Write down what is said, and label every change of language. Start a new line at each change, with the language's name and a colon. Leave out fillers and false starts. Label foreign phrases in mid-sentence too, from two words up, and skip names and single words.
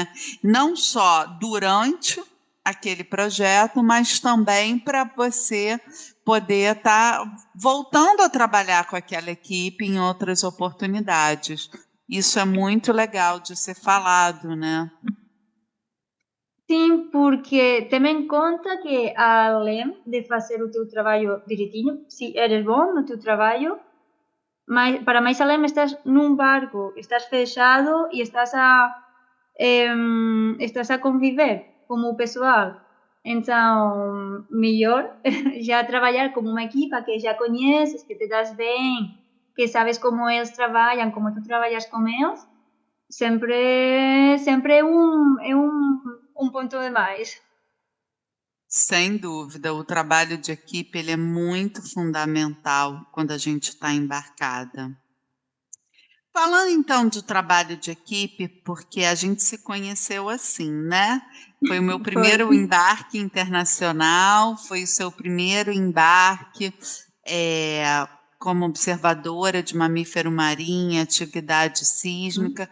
Portuguese: Não só durante aquele projeto, mas também para você poder estar voltando a trabalhar com aquela equipe em outras oportunidades. Isso é muito legal de ser falado, né?
Galician: Sim, porque ten en conta que além de facer o teu traballo direitinho, si eres bom no teu traballo, para máis além estás nun barco, estás fechado e estás a conviver como o pessoal. Entón, mellor xa traballar como unha equipa que xa coñeces, que te das ben, que sabes como eles traballan, como tú traballas con eles, sempre é un ponto de máis.
Portuguese: Sem dúvida, o trabalho de equipe ele é muito fundamental quando a gente está embarcada. Falando então do trabalho de equipe, porque a gente se conheceu assim, né? Foi o meu Foi. primeiro embarque internacional, foi o seu primeiro embarque como observadora de mamífero marinho, atividade sísmica.